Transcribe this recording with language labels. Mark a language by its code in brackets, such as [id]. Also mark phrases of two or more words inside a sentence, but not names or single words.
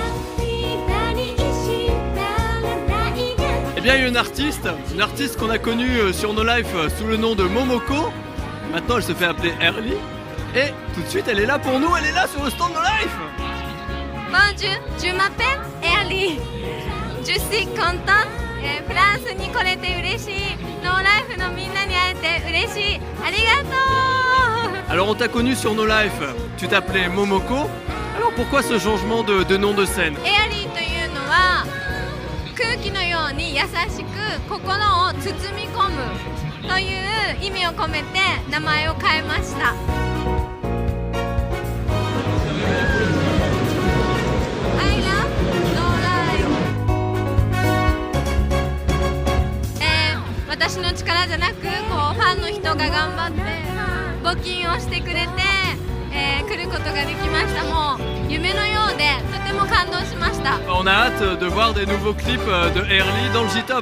[fr] Eh bien, il y a une artiste qu'on a connue sur No Life sous le nom de Momoko. Maintenant, elle se fait appeler Early. Et tout de suite, elle est là pour nous, elle est là sur le stand No Life. Bonjour, je m'appelle Early. Je suis contente. [ja] フランスに来れて嬉しい。No Life のみんなに会えて嬉しい。ありがとう。 [fr] Alors, on t'a connu sur No Life. Tu t'appelais Momoko. Alors, pourquoi ce changement de nom de scène? [ja] エアリーというのは空気のように優しく心を包み込むという意味を込めて名前を変えました。 [en] I love No Life。 [ja] 私の力じゃなくこうファンの人が頑張って募金をしてくれて、来ることができました。もう夢のようでとても感動しました。 [fr] On a hâte de voir des nouveaux clips de Early dans le J-Top.